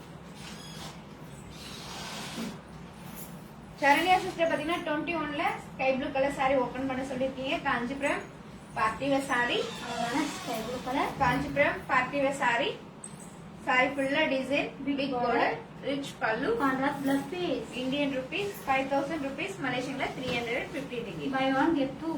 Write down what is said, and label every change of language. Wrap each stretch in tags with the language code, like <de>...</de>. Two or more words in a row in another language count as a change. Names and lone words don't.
<ta>சரண்யா சிஸ்டர் பாத்தீங்கன்னா 21ல</ta> <en>sky blue colour saree open</en> <ta>பண்ண சொல்லிருக்கீங்க.</ta> <en>Kanchipuram party wear saree. அழகான sky blue colour, Kanchipuram party wear saree. saree fulla design big border rich பல்லு. contrast blouse piece. Indian rupees 5000 rupees Malaysian la 350 ringgit. buy 1 get 2.</en>